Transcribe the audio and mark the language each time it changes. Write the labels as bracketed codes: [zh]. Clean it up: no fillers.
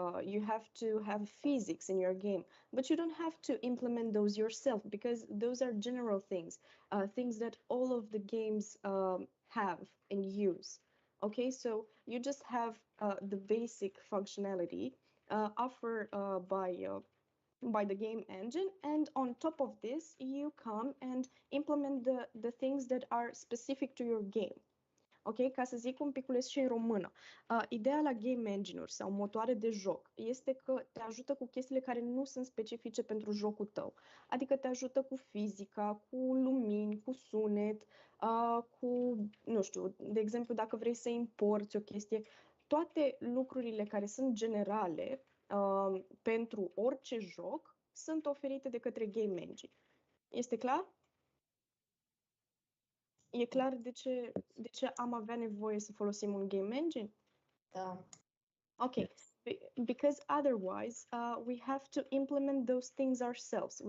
[en] You have to have physics in your game, but you don't have to implement those yourself because those are general things, things that all of the games have and use. Okay, so you just have the basic functionality offered by the game engine, and on top of this you come and implement the things that are specific to your game. [ro] Ok, ca să zic un piculeț și în română, ideea la game engine-uri sau motoare de joc este că te ajută cu chestiile care nu sunt specifice pentru jocul tău. Adică te ajută cu fizica, cu lumini, cu sunet, cu, nu știu, de exemplu, dacă vrei să importi o chestie, toate lucrurile care sunt generale pentru orice joc sunt oferite de către game engine. Este clar? E clar de ce am avea nevoie să folosim un game engine? Da. [en] Okay, because otherwise we have to implement those things ourselves.